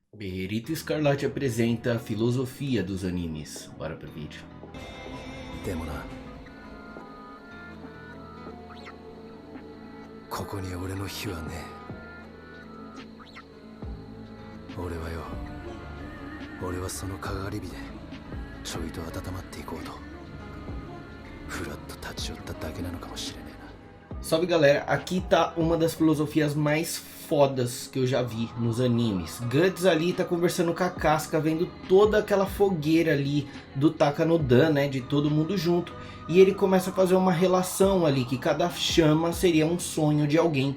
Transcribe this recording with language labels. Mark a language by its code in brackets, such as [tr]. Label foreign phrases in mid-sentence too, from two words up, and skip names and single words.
[pt] Berrito Escarlate apresenta a filosofia dos animes. Bora pro vídeo. [ja] でもな、ここに俺の火はねえ。俺はそのかがり火でちょいと温まっていこうとふらっと立ち寄っただけなのかもしれねえな。 [pt] Salve galera, aqui tá uma das filosofias mais fodas que eu já vi nos animes. Guts ali tá conversando com a Casca, vendo toda aquela fogueira ali do Takanodan, né, de todo mundo junto. E ele começa a fazer uma relação ali, que cada chama seria um sonho de alguém.